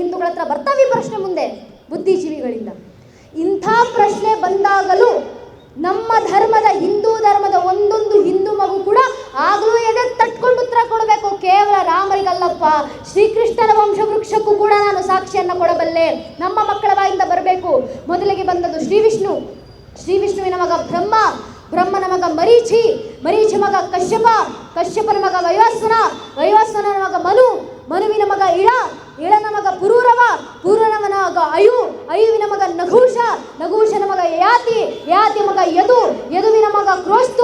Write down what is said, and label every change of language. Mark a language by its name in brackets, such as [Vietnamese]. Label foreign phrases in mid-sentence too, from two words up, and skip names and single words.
[Kannada] ಹಿಂದೂಗಳ ಹತ್ರ ಬರ್ತಾವೆ ಪ್ರಶ್ನೆ ಮುಂದೆ ಬುದ್ಧಿಜೀವಿಗಳಿಂದ. ಇಂಥ ಪ್ರಶ್ನೆ ಬಂದಾಗಲೂ ನಮ್ಮ ಧರ್ಮದ ಹಿಂದೂ ಧರ್ಮದ ಒಂದೊಂದು ಹಿಂದೂ ಮಗು ಕೂಡ ಆಗಲೂ ಎದೆ ತಟ್ಕೊಂಡು ಉತ್ತರ ಕೊಡಬೇಕು. ಕೇವಲ ರಾಮರಿಗಲ್ಲಪ್ಪ, ಶ್ರೀಕೃಷ್ಣನ ವಂಶವೃಕ್ಷಕ್ಕೂ ಕೂಡ ನಾನು ಸಾಕ್ಷಿಯನ್ನು ಕೊಡಬಲ್ಲೆ. ನಮ್ಮ ಮಕ್ಕಳ ಬಾಯಿಂದ ಬರಬೇಕು. ಮೊದಲಿಗೆ ಬಂದದ್ದು ಶ್ರೀವಿಷ್ಣು, ಶ್ರೀವಿಷ್ಣುವಿನ ಮಗ ಬ್ರಹ್ಮ, ಬ್ರಹ್ಮನ ಮಗ ಮರೀಚಿ, ಮರೀಚಿ ಮಗ ಕಶ್ಯಪ, ಕಶ್ಯಪನ ಮಗ ವೈವಸ್ವನ, ವೈವಸ್ವನ ಮಗ ಮನು, ಮನುವಿನ ಮಗ ಇಳ, ಇಳನ ಮಗ ಪುರೂರವ, ಪುರೂರವನ ಮಗ ಅಯು, ಅಯುವಿನ ಮಗ ನಘೂಷ, ನಘೂಷನ ಮಗ ಯಯಾತಿ, ಯಯಾತಿ ಮಗ ಯದು, ಯದುವಿನ ಮಗ ಕ್ರೋಸ್ತು,